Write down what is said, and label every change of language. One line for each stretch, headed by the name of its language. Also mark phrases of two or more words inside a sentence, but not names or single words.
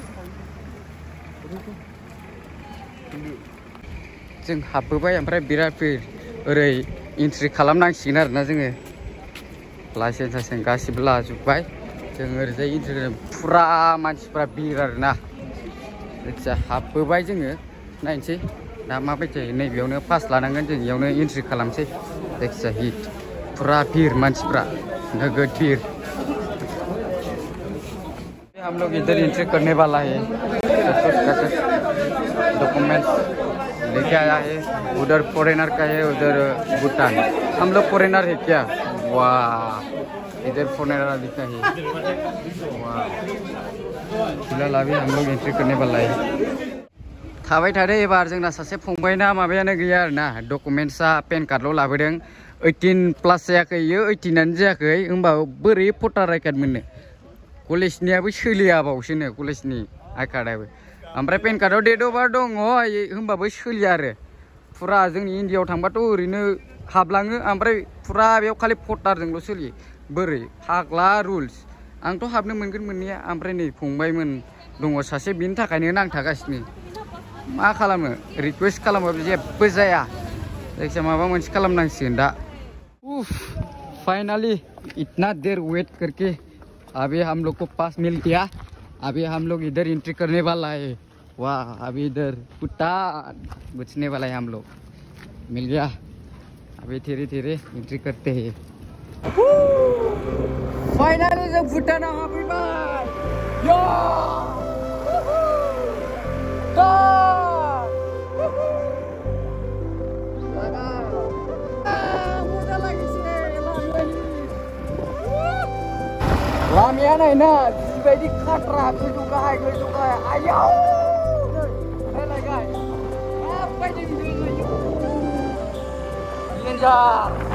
Bodo: जों हाबबोबाय ओमफ्राय बिराद बिर ओरै एन्ट्रि खालामनांसिगोन आरोना जोङो लाइसेन्स गासिबो लाजोब्बाय जों ओरैजाय एन्ट्रि फुरा मानसिफ्रा बिर आरोना जायखिजाया हाबबोबाय जोङो नायनोसै दा माबायदि जायो नैबेयावनो पास लानांगोन जों इयावनो एन्ट्रि खालामसै जायखिजाया हिट फुरा बिर मानसिफ्रा नोगोद बिर
Hindi: हम लोग इधर एंट्री करने वाला है डॉक्यूमेंट्स लेके आया है उधर फॉरेनर का है उधर भूटान हम लोग फॉरेनर है क्या वाह इधर फॉरेनर दिखता है वाह फिलहाल अभी हम लोग एंट्री करने वाला है
Bodo: थाबाय थादो एबार जोंना सासे फंबायना माबायानो गैया आरोना डकुमेन्ट्सआ पेन कार्डल' लाबोदों 18+ जायाखै इयो 18आनो जायाखै होमबाबो बोरै
English: voter I card
Bodo: मोननो कलेजनियाबो सोलियाबावसोनो कलेजनि आइ कार्डआबो ओमफ्राय पेन कार्डआव
English: date of birth
Bodo: दङ होमबाबो सोलिया आरो फुरा जोंनि इन्डियायाव थांबाथ' ओरैनो हाबलाङो ओमफ्राय फुरा बेयाव खालि भटारजोंल' सोलियो बोरै फाग्ला रुल्स आंथ' हाबनो मोनगोन मोननाया ओमफ्राय नै फंबायमोन दङ सासे बिनि थाखायनो नांथागासिनो मा खालामो रिक्वेस्ट खालामबाबो जेबो जाया जायखिजाया माबा मोनसे खालामनांसिगोन दा
Hindi: उफ फाइनली इतना देर वेट करके अभी हम लोग को पास मिल गया अभी हम लोग इधर एंट्री करने वाला है वाह अभी इधर भूटान घुसने वाला है हम लोग मिल गया अभी धीरे धीरे एंट्री करते हैं
Bodo: फाइनली जों भुटानाव हाबफैबाय या लामाया नायना जिबायदि खाट्रा गोजौ गाहाय आयाव नायलाय माबायदि डेन्जार